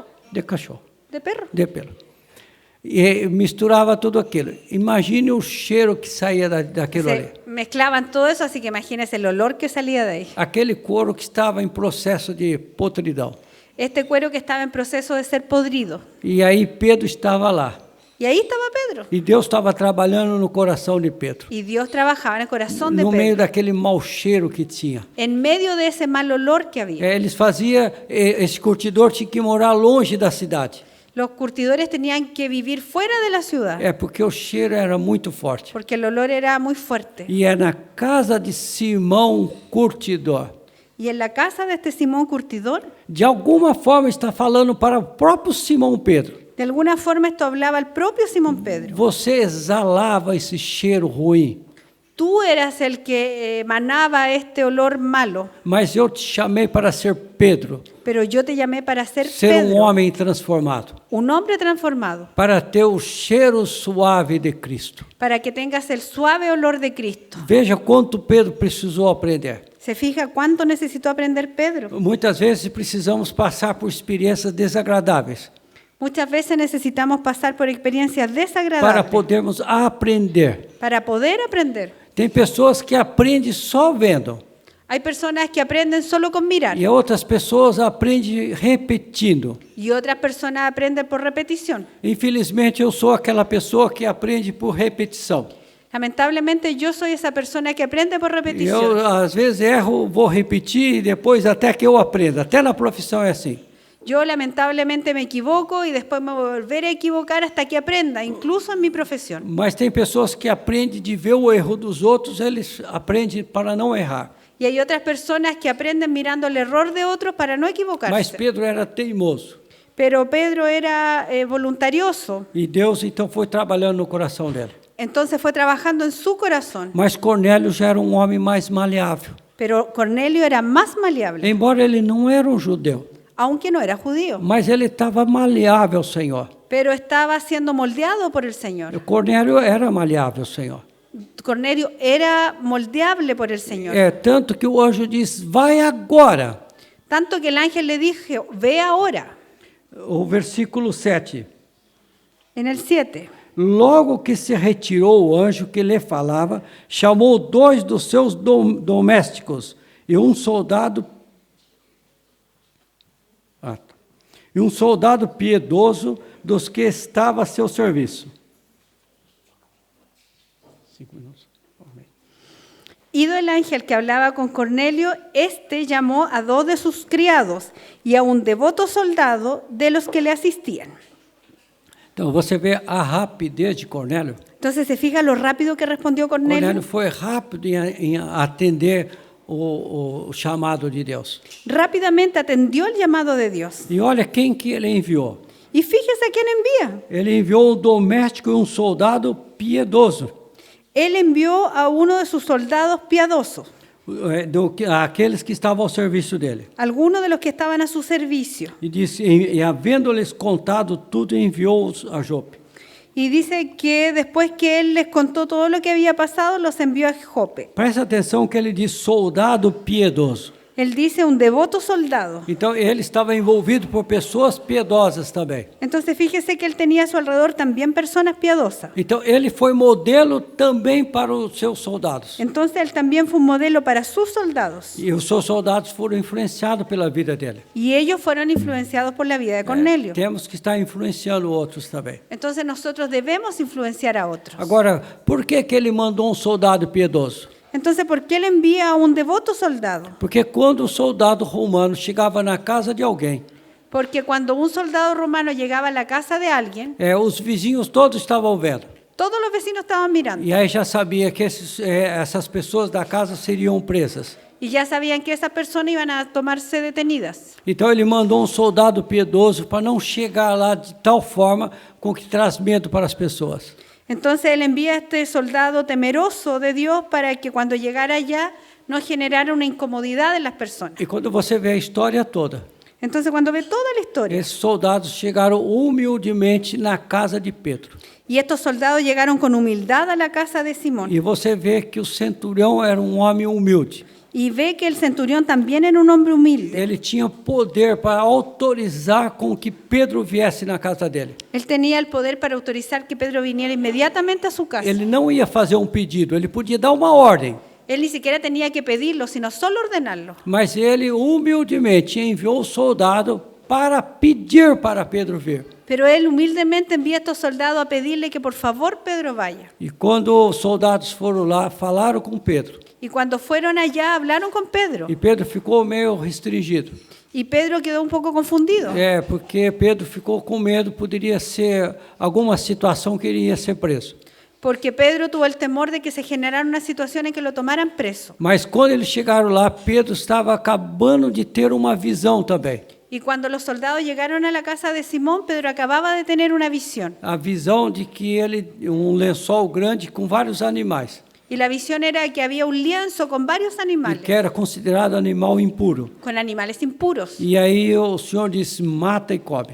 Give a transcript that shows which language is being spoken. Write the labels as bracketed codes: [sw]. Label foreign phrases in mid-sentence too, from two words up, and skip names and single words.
[pt] De cachorro, [es] ¿De perro? de pelo. [pt] E misturava tudo aquilo. Imagine o cheiro que saía daquilo ali. [es] Se mezclaban todo eso, así que imagínense el olor que salía de ahí. [pt] Aquele couro que estava em processo de podridão. [es] Este cuero que estaba en proceso de ser podrido. [pt] E aí Pedro estava lá. [es] Y ahí estaba Pedro. [pt] E Deus estava trabalhando no coração de Pedro. [es] Y Dios trabajaba en el corazón de [pt] No meio [es] Pedro. [pt] daquele mau cheiro que tinha. [es] En medio de ese mal olor que había. [pt] Eles faziam, esse curtidor tinha que morar longe da cidade. [es] Los curtidores tenían que vivir fuera de la ciudad. [pt] Porque o cheiro era muito forte. [es] Porque el olor era muy fuerte. [pt] E é na casa de Simão Curtidor. [es] Y en la casa de este Simón Curtidor, [pt] De alguma forma está falando para o próprio Simão Pedro. [es] de alguna forma esto hablaba al propio Simón Pedro. [pt] Você exalava esse cheiro ruim, [es] Tú eras el que emanaba este olor malo, [pt] mas eu te chamei para ser Pedro, [es] pero yo te llamé para ser ser Pedro, [pt] homem transformado, [es] un hombre transformado, [pt] para ter o cheiro suave de Cristo. [es] para que tengas el suave olor de Cristo. [pt] Veja quanto Pedro precisou aprender. [es] ¿Se fija cuánto necesitó aprender Pedro? [pt] Muitas vezes precisamos passar por experiências desagradáveis [es] Muchas veces necesitamos pasar por experiencias para desagradables [pt] podermos aprender. [es] para poder aprender. [pt] Tem pessoas que aprendem só vendo [es] Hay personas que aprenden solo con mirar [pt] e outras pessoas aprendem repetindo. [es] y otras personas aprenden por repetición. [pt] Infelizmente, eu sou aquela pessoa que aprende por repetição. [es] Lamentablemente yo soy esa persona que aprende por [pt] Eu, [es] repetición. [pt] às vezes, erro, vou repetir e depois até que eu aprenda. Até na profissão é assim. [es] Yo lamentablemente me equivoco y después me voy a volver a equivocar hasta que aprenda, incluso en mi profesión. [pt] Mas tem pessoas que aprendem de ver o erro dos outros, eles aprendem para não errar. [es] Y hay otras personas que aprenden mirando el error de otros para no [pt] Mas [es] equivocarse. [pt] Pedro era teimoso. [es] Pero Pedro era voluntarioso, [pt] E Deus, então, foi trabalhando no coração dele. [es] entonces fue trabajando en su corazón. [pt] Mas Cornélio já era um homem mais maleável. [es] Pero Cornelio era más maleable, [pt] Embora ele não era um judeu, [es] aunque no era judío, [pt] mas ele estava maleável ao Senhor. [es] pero estaba siendo moldeado por el Señor. [pt] Cornélio era maleável ao Senhor. [es] Cornelio era moldeable por el Señor. [pt] É tanto que o anjo diz, vai agora. [es] Tanto que el ángel le dijo, ve ahora, [pt] O versículo 7. [es] en el 7. [pt] Logo que se retirou o anjo que lhe falava, chamou 2 dos seus domésticos e um soldado piedoso dos que estava a seu serviço. 5 minutos. [es] Ido el ángel que hablaba con Cornelio, este llamó a 2 de sus criados y a un devoto soldado de los que le asistían. [pt] Então, você vê a rapidez de Cornélio. [es] Entonces, ¿se fija lo rápido que respondió Cornelio? [pt] Cornélio foi rápido em atender o chamado de Deus. [es] Rápidamente atendió el llamado de Dios. [pt] E olha quem que ele enviou. [es] Y fíjese a quién envía. [pt] Ele enviou um doméstico e um soldado piedoso. [es] Él envió a uno de sus soldados piadosos, [pt] Aqueles que estavam ao serviço dele. [es] algunos de los que estaban a su servicio. [pt] E disse, e havendo-lhes contado tudo, enviou-os a Jope. [es] Y dice que después que él les contó todo lo que había pasado, los envió a Jope. [pt] Presta atenção que ele diz soldado piedoso. [es] Él dice un devoto soldado. [pt] Então, ele estava envolvido por pessoas piedosas também. [es] Entonces fíjese que él tenía a su alrededor también personas piadosas. [pt] Então, ele foi modelo também para os seus soldados. [es] Entonces él también fue un modelo para sus soldados. [pt] E os seus soldados foram influenciados pela vida dele. [es] Y ellos fueron influenciados por la vida de Cornelio. [pt] Temos que estar influenciando outros também. [es] Entonces nosotros debemos influenciar a otros. [pt] Agora, por que ele mandou um soldado piedoso? [es] Entonces, ¿por qué él envía a un devoto soldado? [pt] Porque quando o soldado romano chegava na casa de alguém, [es] Porque cuando un soldado romano llegaba a la casa de alguien, [pt] os vizinhos todos estavam vendo. [es] todos los vecinos estaban mirando. [pt] E aí já sabia que essas pessoas da casa seriam presas. [es] Y ya sabían que esas personas iban a tomarse detenidas. [pt] Então ele mandou um soldado piedoso para não chegar lá de tal forma com que traz medo para as pessoas. [es] Entonces él envía a este soldado temeroso de Dios para que cuando llegara allá no generara una incomodidad en las personas. [pt] E quando você vê a história toda, [es] Entonces cuando ve toda la historia, [pt] esses soldados chegaram humildemente na casa de Pedro. [es] y estos soldados llegaron con humildad a la casa de Simón, [pt] E você vê que o centurião era um homem humilde. [es] y ve que el centurión también era un hombre humilde. [pt] Ele tinha poder para autorizar com que Pedro viesse na casa dele. [es] Él tenía el poder para autorizar que Pedro viniera inmediatamente a su casa. [pt] Ele não ia fazer um pedido, ele podia dar uma ordem. [es] Él ni siquiera tenía que pedirlo, sino solo ordenarlo. [pt] Mas ele humildemente enviou o soldado para pedir para Pedro vir. [es] Pero él humildemente envía a estos soldados a pedirle que por favor Pedro vaya. [pt] E quando os soldados foram lá, falaram com Pedro. [es] Y cuando fueron allá, hablaron con Pedro. [pt] E Pedro ficou meio restringido. [es] Y Pedro quedó un poco confundido. [pt] Porque Pedro ficou com medo, poderia ser alguma situação que ele ia ser preso. [es] Porque Pedro tuvo el temor de que se generara una situación en que lo tomaran preso. [pt] Mas quando eles chegaram lá, Pedro estava acabando de ter uma visão também. [es] Y cuando los soldados llegaron a la casa de Simón, Pedro acababa de tener una visión. [pt] A visão de que lençol grande com vários animais. [es] Y la visión era que había un lienzo con varios [pt] E [es] animales, [pt] que era considerado animal impuro. [es] con animales impuros. [pt] E aí o Senhor disse, mata e come.